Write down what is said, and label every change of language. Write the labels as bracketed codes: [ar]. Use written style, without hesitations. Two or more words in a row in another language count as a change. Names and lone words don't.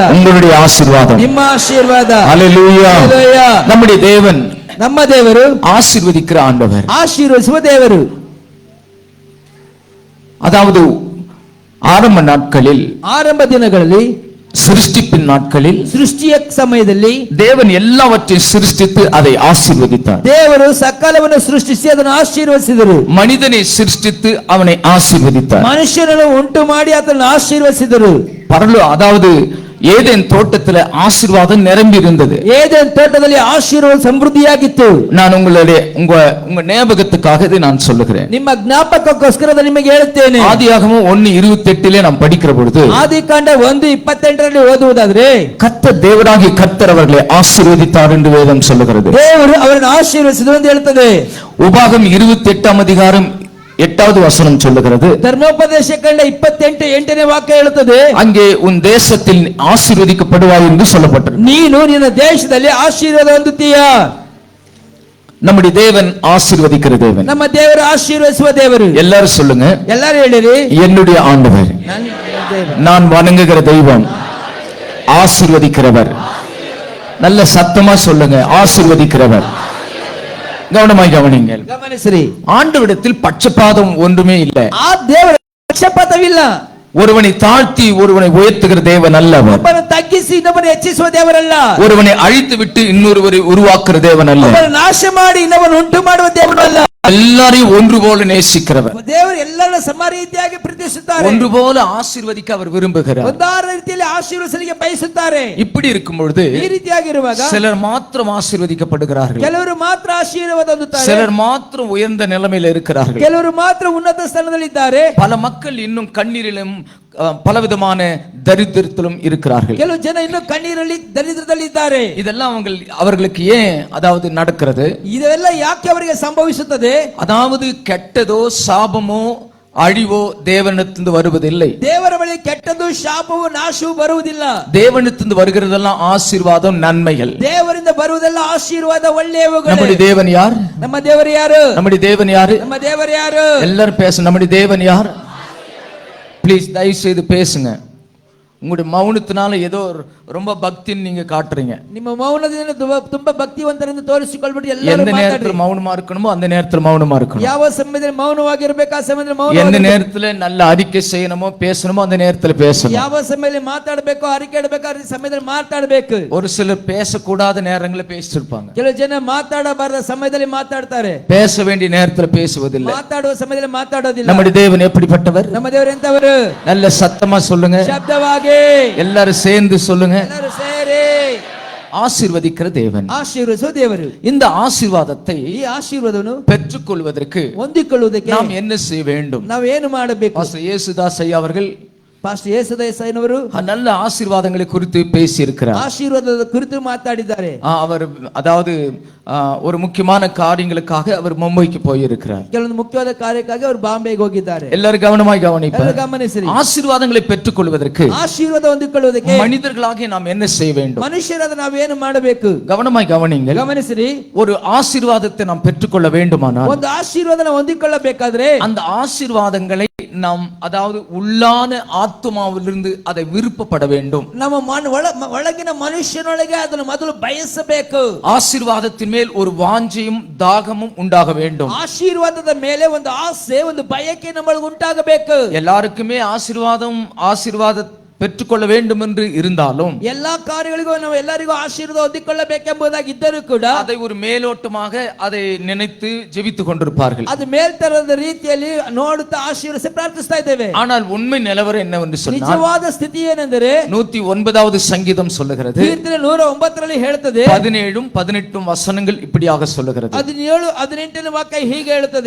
[ta] உங்களுடைய ஆசீர்வாதம். [kn] ನಿಮ್ಮ ಆಶೀರ್ವಾದ. Hallelujah. Hallelujah. [ta] நம்முடைய தேவன், [kn] ನಮ್ಮ ದೇವರು [ta] ஆசீர்வதிக்கிற ஆண்டவர், [kn] ಆಶೀರ್ವದಿಸುವ ದೇವರು. [ta] அதாவது ஆரம்ப நாட்களில், [kn] ಆರಂಭ ದಿನಗಳಲ್ಲಿ, [ta] சிருஷ்டிப்பின் நாட்களில், [kn] ಸೃಷ್ಟಿಯ ಸಮಯದಲ್ಲಿ [ta] தேவன் எல்லாவற்றையும் சிருஷ்டித்து அதை ஆசீர்வதித்தார். [kn] ದೇವರು ಸಕಲವನ್ನು ಸೃಷ್ಟಿಸಿ ಅದನ್ನು ಆಶೀರ್ವದಿಸಿದರು. [ta] மனிதனை சிருஷ்டித்து அவனை ஆசீர்வதித்தார். [kn] ಮನುಷ್ಯನನ್ನು ಉಂಟು ಮಾಡಿ ಅದನ್ನು ಆಶೀರ್ವದಿಸಿದರು. [ta] அதாவது ஏதேன் தோட்டத்தில் ஆசீர்வாதம் நிரம்பி இருந்தது. [kn] ஏதேன் தோட்டದಲ್ಲಿ ಆಶೀರ್ವಾದ ಸಮೃದ್ಧಿಯಾಗಿತ್ತು. [ta] நான் உங்க ஞாபகத்துக்காக இதை நான் சொல்லுகிறேன். [kn] ನಿಮ್ಮ ಜ್ಞಾಪಕಕ್ಕೋಸ್ಕರ ನಿಮಗೆ ಹೇಳುತ್ತೇನೆ. [ta] ஆதியாகமம் 1:28 நாம் படிக்கிற பொழுது, [kn] ಆದಿಕಾಂಡ 1:28 ಓದುವುದಾದ್ರೆ, [ta] கர்த்தர் தேவனாகிய கர்த்தர் அவர்களை ஆசீர்வதித்தார் என்று வேதம் சொல்லுகிறது. [kn] ದೇವರು ಅವರನ್ನು ಆಶೀರ್ವದಿಸಿದರು ಎಂದು ಹೇಳುತ್ತದೆ. [ta] உபாகம் 28ஆம் அதிகாரம் 8வது வசனம் சொல்லுகிறது. [kn] ಧರ್ಮೋಪದೇಶ ಕಂಡ 28:8ನೇ ವಾಕ್ಯ ಹೇಳುತ್ತದೆ, [ta] அங்கே உன் தேசத்தில் ஆசீர்வதிக்கப்படுவாய் என்று சொல்லப்பட்டது. [kn] ನೀನು ನಿನ್ನ ದೇಶದಲ್ಲಿ ಆಶೀರ್ವಾದ ಹೊಂದುತ್ತೀಯಾ? [ta] நம்முடைய தேவன் ஆசீர்வதிக்கிற தேவன். [kn] ನಮ್ಮ ದೇವರು ಆಶೀರ್ವದಿಸುವ ದೇವರು. [ta] எல்லாரும் சொல்லுங்க, [kn] எல்லாரும் ಹೇಳಿರಿ, [ta] என்னுடைய ஆண்டவர், நான் வணங்குகிற தெய்வம், ஆசீர்வதிக்கிறவர். நல்ல சத்தமா சொல்லுங்க, ஆசீர்வதிக்கிறவர். கவனமாய் கவனிங்கள். [kn] ಗಮನಿಸಿರಿ, [ta] ஆண்டவரிடத்தில் பட்சபாதம் ஒன்றுமே இல்லை. [kn] ಆ ದೇವರ ಪಕ್ಷಪಾತವಿಲ್ಲ. [ta] ஒருவனை தாழ்த்தி ஒருவனை உயர்த்துகிற தேவன் அல்லவர். [kn] ಒಬ್ಬನ ತಗ್ಗಿಸಿ ಇನ್ನೊಬ್ಬನ ಹೆಚ್ಚಿಸುವ ದೇವರಲ್ಲ. [ta] ஒருவனை அழித்து விட்டு இன்னொருவரை உருவாக்குற தேவன் அல்ல. [kn] ಒಬ್ಬನ ನಾಶ ಮಾಡಿ ಇನ್ನೊಬ್ಬನ ಉಂಟು ಮಾಡುವ ದೇವರಲ್ಲ. [ta] ಎಲ್ಲ எல்லாரையும் ஒன்று போல நேசிக்கிறவர், [kn] ದೇವರು ಎಲ್ಲರನ್ನ ಸಮ ರೀತಿಯಾಗಿ ಪ್ರೀತಿಸುತ್ತಾರೆ. [ta] ஒன்று போல ஆசீர்வதிக்க அவர் விரும்புகிறார். [kn] ಒಂದಾದ ರೀತಿಯಲ್ಲಿ ಆಶೀರ್ವದಿಸಲಿಕ್ಕೆ ಬಯಸುತ್ತಾರೆ. [ta] இப்படி இருக்கும் பொழுது [kn] ಈ ರೀತಿಯಾಗಿರುವಾಗ [ta] சிலர் மாத்திரம் ஆசீர்வதிக்கப்படுகிறார்கள், [kn] ಕೆಲವರು ಮಾತ್ರ ಆಶೀರ್ವಾದ ಹೊಂದುತ್ತಾರೆ, [ta] சிலர் மாத்திரம் உயர்ந்த நிலைமையில் இருக்கிறார்கள், [kn] ಕೆಲವರು ಮಾತ್ರ ಉನ್ನತ ಸ್ಥಾನದಲ್ಲಿದ್ದಾರೆ. [ta] பல மக்கள் இன்னும் கண்ணீரிலும் பலவிதமான தரித்திரத்திலும் இருக்கிறார்கள். [kn] ಕೆಲವು ಜನ ಇನ್ನು ಕಣ್ಣೀರಲ್ಲಿ ದರಿದ್ರದಲ್ಲಿದ್ದಾರೆ. [ta] இதெல்லாம் அவர்களுக்கு ஏன் அதாவது நடக்கிறது? [kn] ಇದೆಲ್ಲ ಯಾಕೆ ಅವರಿಗೆ ಸಂಭವಿಸುತ್ತದೆ? [ta] அதாவது கெட்டதோ சாபமோ அழிவோ தேவனிடத்திலிருந்து வருவதில்லை. [kn] ದೇವರ ಬಳಿ ಕೆಟ್ಟದ್ದು ಶಾಪವು ನಾಶವು ಬರುವುದಿಲ್ಲ. [ta] தேவனிடத்திலிருந்து வருகிறதெல்லாம் ஆசீர்வாதம், நன்மைகள். [kn] ದೇವರಿಂದ ಬರುವುದೆಲ್ಲ ಆಶೀರ್ವಾದ, ಒಳ್ಳೆಯವುಗಳು. [ta] நம்முடைய தேவன் யார்? [kn] ನಮ್ಮ ದೇವರು ಯಾರು? [ta] நம்முடைய தேவன் யாரு? [kn] ನಮ್ಮ ದೇವರು ಯಾರು? [ta] எல்லாரும் பேச. நம்முடைய தேவன் யார்? ப்ளீஸ் தயவு செய்து பேசுங்க. உங்களுடைய மௌனத்தினால ஏதோ ரொம்ப பக்தின்னு நீங்க காட்டுறீங்க. [kn] ನಿಮ್ಮ ಮೌನದಿಂದ ತುಂಬಾ ಭಕ್ತಿವಂತರೆಂದು ತೋರಿಸಿಕೊಳ್ಳಬಿಟ್ಟು ಎಲ್ಲರೂ [ta] எந்த நேரத்துல மௌனமா இருக்கணுமோ அந்த நேரத்துல மௌனமா இருக்கணும். [kn] ಯಾವ ಸಮಯದಲ್ಲಿ ಮೌನವಾಗಿರಬೇಕು ಆ ಸಮಯದಲ್ಲಿ ಮೌನ. [ta] எந்த நேரத்துல நல்ல அறிக்கை செய்யணுமோ பேசணுமோ அந்த நேரத்துல பேசணும். [kn] ಯಾವ ಸಮಯದಲ್ಲಿ ಮಾತಾಡಬೇಕು, ಅರಿಕೆ ಇಡಬೇಕು ಆ ಸಮಯದಲ್ಲಿ ಮಾತಾಡಬೇಕು. [ta] ஒரு சிலர் பேசக்கூடாத நேரங்களில் பேசிருப்பாங்க. [kn] ಕೆಲವು ಜನ ಮಾತಾಡಬಾರದ ಸಮಯದಲ್ಲಿ ಮಾತಾಡ್ತಾರೆ, [ta] பேச வேண்டிய நேரத்துல பேசுவதில்லை. [kn] ಮಾತಾಡುವ ಸಮಯದಲ್ಲಿ ಮಾತಾಡೋದಿಲ್ಲ. [ta] நம்முடைய தேவன் எப்படிப்பட்டவர்? [kn] ನಮ್ಮ ದೇವರು ಎಂತವರು? [ta] நல்ல சத்தமா சொல்லுங்க, [kn] ಶಬ್ದವಾಗಿ [ta] எல்லாரும் சேர்ந்து சொல்லுங்க. [kn] ಎಲ್ಲರೂ ಸೇರಿ [ta] ஆசீர்வதிக்கிற தேவன், [kn] ಆಶೀರ್ವದಿಸುವ ದೇವರು. [ta] இந்த ஆசீர்வாதத்தை [kn] ಈ ಆಶೀರ್ವಾದವನ್ನು [ta] பெற்றுக்கொள்வதற்கு [kn] ಹೊಂದಿಕೊಳ್ಳುವುದಕ್ಕೆ [ta] நாம் என்ன செய்ய வேண்டும்? [kn] ನಾವು ಏನು ಮಾಡಬೇಕು? [ta] பாஸ்டர் ಯೇಸುದಾಸ್ ஐயா அவர்கள் [kn] ಪಾಸ್ಟರ್ ಯೇಸುದಾಸಯ್ಯನವರು [ta] நல்ல ஆசீர்வாதங்களை குறித்து பேசி இருக்கிறார். [kn] ಆಶೀರ್ವಾದದ ಕುರಿತು ಮಾತಾಡಿದ್ದಾರೆ. [ta] அவர் அதாவது ஒரு முக்கியமான காரியங்களுக்காக அவர் மும்பைக்கு போயிருக்கிறார். [kn] ಕೆಲವೊಂದು ಮುಖ್ಯವಾದ ಕಾರ್ಯಕ್ಕಾಗಿ ಅವರು ಬಾಂಬೆಗೆ ಹೋಗಿದ್ದಾರೆ. [ta] எல்லாரும் கவனமாய் கவனிப்பார். [kn] ಗಮನಿಸಿರಿ. [ta] ஆசீர்வாதங்களை பெற்றுக்கொள்வதற்கு [kn] ಆಶೀರ್ವಾದ ಹೊಂದಿಕೊಳ್ಳುವುದಕ್ಕೆ [ta] மனிதர்களாகிய நாம் என்ன செய்ய வேண்டும்? [kn] ಮನುಷ್ಯರಾದ ನಾವೇನು ಮಾಡಬೇಕು? [ta] கவனமாய் கவனிங்கள். [kn] ಗಮನಿಸಿರಿ. [ta] ஒரு ஆசீர்வாதத்தை நாம் பெற்றுக்கொள்ள வேண்டுமானால் [kn] ಒಂದು ಆಶೀರ್ವಾದನ ಹೊಂದಿಕೊಳ್ಳಬೇಕಾದ್ರೆ [ta] அந்த ஆசீர்வாதங்களை நாம் அதாவது உள்ளான ஆத்துமாவிலிருந்து அதை விருப்பப்பட வேண்டும். [kn] ನಮ್ಮ ಒಳಗಿನ ಮನುಷ್ಯನೊಳಗೆ ಅದನ್ನು ಮೊದಲು ಬಯಸಬೇಕು. [ta] ஆசீர்வாதத்தின் மேல் ஒரு வாஞ்சையும் தாகமும் உண்டாக வேண்டும். [kn] ಆಶೀರ್ವಾದದ ಮೇಲೆ ಒಂದು ಆಸೆ, ಒಂದು ಬಯಕೆ ನಮ್ಮೊಳಗೆ ಉಂಟಾಗಬೇಕು. [ta] எல்லாருக்குமே ஆசீர்வாத பெற்றுக்கொள்ள வேண்டும் என்று இருந்தாலும் [kn] ಎಲ್ಲಾ ಕಾರ್ಯಗಳಿಗೂ ನಾವು ಎಲ್ಲರಿಗೂ ಆಶೀರ್ವಾದ ಹೊಂದಿಕೊಳ್ಳಬೇಕೆಂಬುದಾಗಿ ಇದ್ದರೂ ಕೂಡ [ta] அதை ஒரு மேலோட்டமாக அதை நினைத்து ஜெபித்துக் கொண்டிருப்பார்கள். [kn] ಅದು ಮೇಲ್ತರದ ರೀತಿಯಲ್ಲಿ ನೋಡುತ್ತಾ ಆಶೀರ್ವದಿಸಿ ಪ್ರಾರ್ಥಿಸ್ತಾ ಇದ್ದೇವೆ. [ta] ஆனால் உண்மை நிலவரம் என்னவென்று சொன்னால் [kn] ನಿಜವಾದ ಸ್ಥಿತಿ ಏನೆಂದರೆ [ta] 109வது சங்கீதம் சொல்லுகிறது, [kn] ಕೀರ್ತನೆ 109ರಲ್ಲಿ ಹೇಳುತ್ತದೆ, [ta] 17 18 வசனங்கள் இப்படியாக சொல்லுகிறது. [kn] 17 18ನೇ ವಾಕ್ಯ ಹೀಗೆ ಹೇಳುತ್ತದೆ.